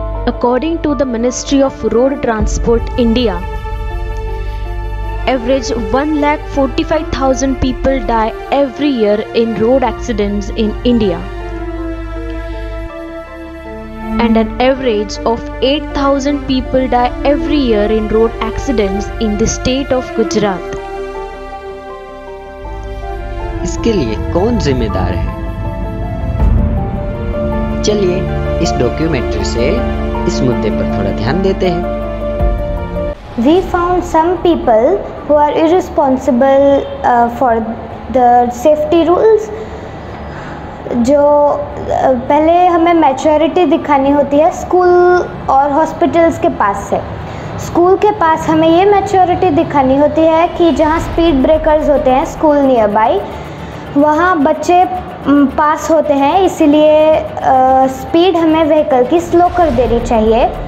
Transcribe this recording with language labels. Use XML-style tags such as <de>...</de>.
<en>According to the Ministry of Road Transport India, average 1,45,000 people die every year in road accidents in India, and an average of 8,000 people die every year in road accidents in the state of Gujarat.</en> <hi>इसके लिए कौन जिम्मेदार है? चलिए इस documentary से इस मुद्दे पर थोड़ा ध्यान देते हैं।</hi> <en>We found some people who are irresponsible for the safety rules.</en> <hi>जो पहले हमें मैच्योरिटी दिखानी होती है स्कूल और हॉस्पिटल्स के पास से। स्कूल के पास हमें ये मैच्योरिटी दिखानी होती है कि जहाँ स्पीड ब्रेकर्स होते हैं स्कूल नियर बाई, वहाँ बच्चे पास होते हैं, इसीलिए स्पीड हमें व्हीकल की स्लो कर देनी चाहिए।</hi>